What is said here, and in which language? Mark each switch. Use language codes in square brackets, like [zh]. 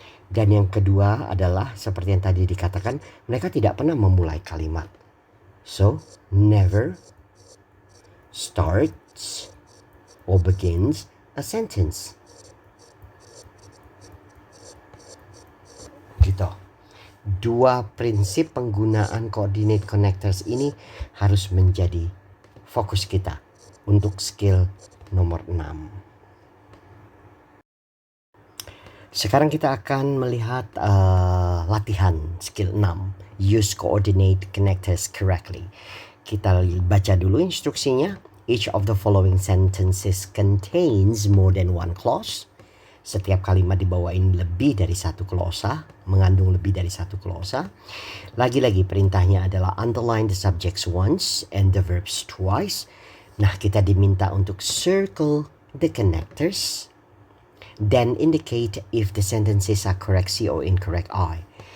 [id] Dan yang kedua adalah seperti yang tadi dikatakan, mereka tidak pernah memulai kalimat. [en] So, never starts or begins a sentence. [id] Gitu. Dua prinsip penggunaan coordinate connectors ini harus menjadi fokus kita untuk skill nomor 6. Sekarang kita akan melihat latihan skill 6. [en] Use coordinate connectors correctly. [id] Kita baca dulu instruksinya. [en] Each of the following sentences contains more than one clause. [id] Setiap kalimat di bawah ini lebih dari satu klausa, mengandung lebih dari satu klausa. Lagi-lagi perintahnya adalah [en] underline the subjects once and the verbs twice. [id] Nah, kita diminta untuk [en] circle the connectors. Then indicate if the sentences are correct C or incorrect I.